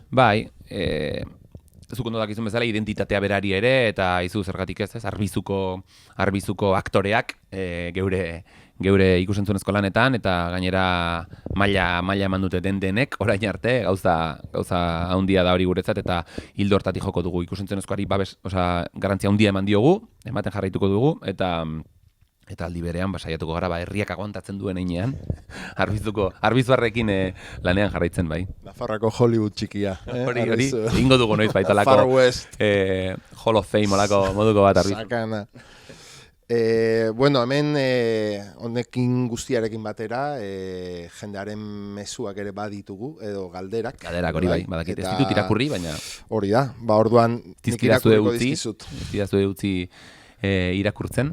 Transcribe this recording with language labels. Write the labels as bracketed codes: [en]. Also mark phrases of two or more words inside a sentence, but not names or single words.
[eu] Bai, zuk ondo dakizun bezala identitatea berari ere, eta izu zergatik ez, Arbizuko aktoreak geure ikusentzunezko lanetan, eta gainera maila eman dute denek, orain arte, gauza handia da hori guretzat, eta hildo hortatik joko dugu ikusentzunezkoari garrantzia handia ematen jarraituko dugu, eta Eta aldi berean, saiatuko gara, herriak aguantatzen duen einean, arbizuarrekin lanean jarraitzen bai. Nafarrako Hollywood txikia. Hori, ingo dugu noiz baitalako. [en] Far West. Hall of Fame [eu] olako moduko bat arbizu. Sakana. Bueno, hemen honekin guztiarekin batera, jendearen mezuak ere baditugu, edo galderak. Galderak hori bai, badakit. Ez ditut irakurri, baina... Hori da, orduan nik irakurriko dizkizut. Tizkidazu utzi irakurtzen.